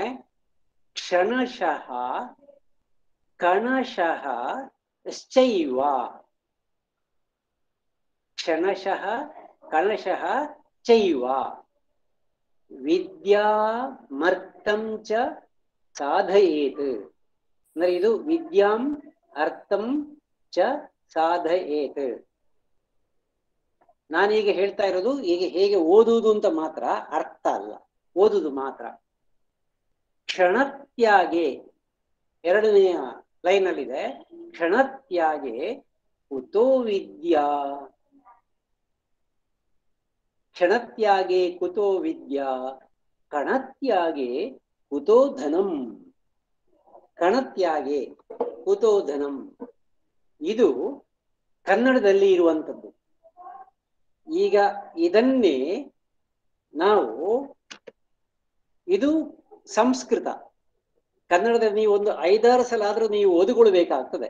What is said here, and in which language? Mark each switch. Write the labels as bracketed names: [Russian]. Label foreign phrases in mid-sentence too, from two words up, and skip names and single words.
[Sanskrit] ಕ್ಷಣಶಃ ಕಣಶಃ ಚೈವ, ಕ್ಷಣಶಃ ಕಣಶಃ ಚೈವ ವಿದ್ಯಾಮರ್ಥಂ ಚ ಸಾಧಯೇತ್. [Kannada] ಅಂದ್ರೆ ಇದು [Sanskrit] ವಿದ್ಯಾಂ ಅರ್ಥಂ ಚ ಸಾಧಯೇತ್. [Kannada] ನಾನೀಗ ಹೇಳ್ತಾ ಇರೋದು ಈಗ ಹೇಗೆ ಓದುವುದು ಅಂತ ಮಾತ್ರ, ಅರ್ಥ ಅಲ್ಲ, ಓದುದು ಮಾತ್ರ. [Sanskrit] ಕ್ಷಣತ್ಯಾಗೆ, [Kannada] 2ನೆಯ ಲೈನಲ್ಲಿದೆ, [Sanskrit] ಕ್ಷಣತ್ಯಾಗೆ ಕುತೋ ವಿದ್ಯಾ, ಕ್ಷಣತ್ಯಾಗೆ ಕುತೋ ವಿದ್ಯಾ, ಕಣತ್ಯಾಗೆ ಕುತೋ ಧನಂ. ಕಣತ್ಯಾಗೆ ಕುತೋ ಧನಂ, [Kannada] ಇದು ಕನ್ನಡದಲ್ಲಿ ಇರುವಂಥದ್ದು. ಈಗ ಇದನ್ನೇ ನಾವು, ಇದು ಸಂಸ್ಕೃತ, ಕನ್ನಡದಲ್ಲಿ ನೀವು 5-6 ಸಲ ಆದ್ರೂ ನೀವು ಓದಿಕೊಳ್ಬೇಕಾಗ್ತದೆ.